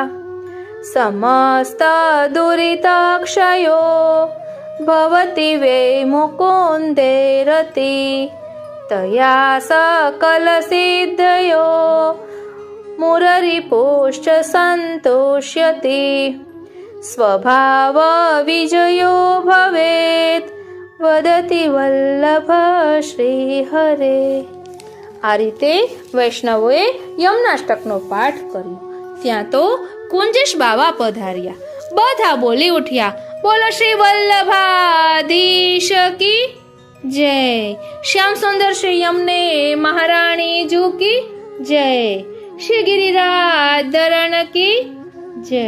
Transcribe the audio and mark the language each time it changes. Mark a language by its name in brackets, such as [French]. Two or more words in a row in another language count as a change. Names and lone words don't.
[Sanskrit] समस्तदुरितक्षयो भवति वै मुकुन्दे रति तया सकलसिद्धयो मुररिपुश्च सन्तोष्यति स्वभावविजयो भवेत् वदति वल्लभ श्रीहरे। [Gujarati] આ રીતે વૈષ્ણવોએ યમનાષ્ટકનો પાઠ કર્યો। ત્યાં તો કુંજેશ બાવા પધાર્યા, બધા બોલી ઉઠ્યા, બોલો [Hindi] श्री वल्लभाधीश की जय, श्याम सुंदर श्री यमुने महारानी जू की जय, श्री गिरिराज धरण की जय।